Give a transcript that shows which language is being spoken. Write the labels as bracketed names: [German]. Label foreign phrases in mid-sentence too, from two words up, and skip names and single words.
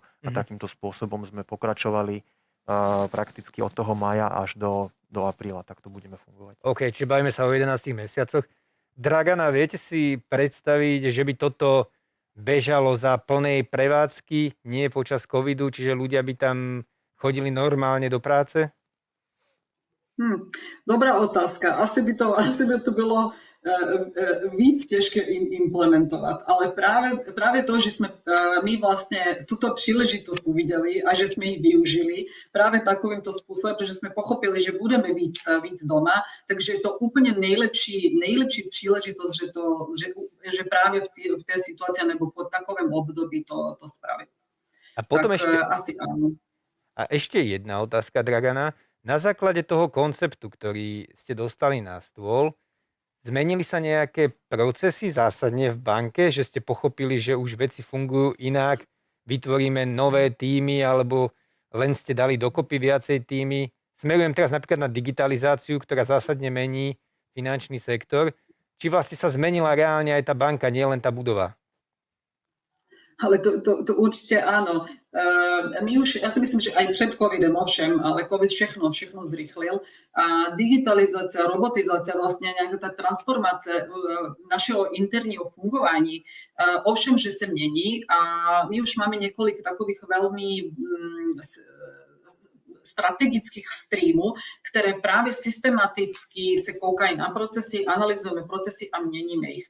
[Slovak] A takýmto spôsobom sme pokračovali prakticky od toho mája až do apríla, tak to budeme fungovať. OK, čiže bavíme sa o 11 mesiacoch. Dragana, viete si predstaviť, že by toto bežalo za plnej prevádzky, nie počas covidu, čiže ľudia by tam chodili normálne do práce? [Czech] Dobrá otázka. Asi by to bylo víc těžké implementovat, ale právě to, že jsme my vlastně tuto příležitost uviděli a že jsme ji využili právě takovýmto způsobem, protože jsme pochopili, že budeme víc doma, takže je to úplně nejlepší příležitost, že právě v té situaci nebo po takovém období to spravit. [Slovak] A potom tak asi áno. A ešte jedna otázka, Dragana. Na základe toho konceptu, ktorý ste dostali na stôl, zmenili sa nejaké procesy zásadne v banke, že ste pochopili, že už veci fungujú inak, vytvoríme nové týmy, alebo len ste dali dokopy viacej týmy? Smerujem teraz napríklad na digitalizáciu, ktorá zásadne mení finančný sektor. Či vlastne sa zmenila reálne aj tá banka, nie len tá budova? [Czech] Ale to určitě ano. Já si myslím, že aj před covidem ovšem, ale covid všechno zrychlil. A digitalizace, robotizace, vlastně nějaká ta transformace našeho interního fungování, ovšem, že se mění a my už máme několik takových velmi strategických streamů, které právě systematicky se koukají na procesy, analyzujeme procesy a měníme ich.